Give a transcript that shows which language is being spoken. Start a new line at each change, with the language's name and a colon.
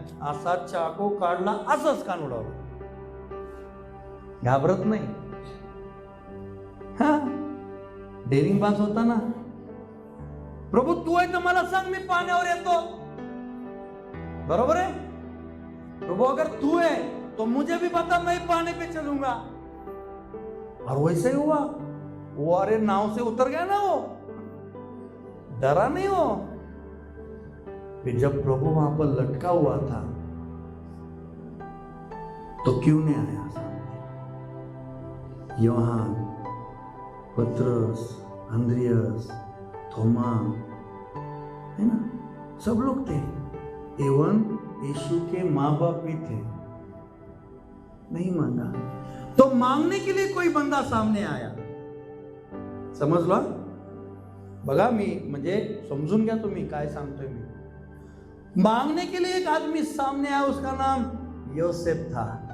Marathi: असा चाकू काढला, असंच कान उडवला, घाबरत नाही. हा, डेरिंग बाज होता ना. प्रभू तू आहे तर मला सांग, मी पाण्यावर येतो. बरोबर है?
Hindi: प्रभु अगर तू है तो मुझे भी बता, मैं पानी पे चलूंगा. और वैसे ही हुआ. वो अरे नाव से उतर गया ना, वो डरा नहीं. हो फिर जब प्रभु वहां पर लटका हुआ था, तो क्यों नहीं आया सामने? यूहन्ना, पतरस, अंद्रियास, थोमा, है ना, सब लोग थे. एवं यीशु के माँ बाप भी थे. नहीं मांगा. तो मांगने के लिए कोई बंदा सामने आया. समज लो.
Marathi: बघा, मी म्हणजे समजून घ्या तुम्ही काय सांगतोय मी.
Hindi: मांगने के लिए एक आदमी सामने आया, उसका नाम योसेफ था.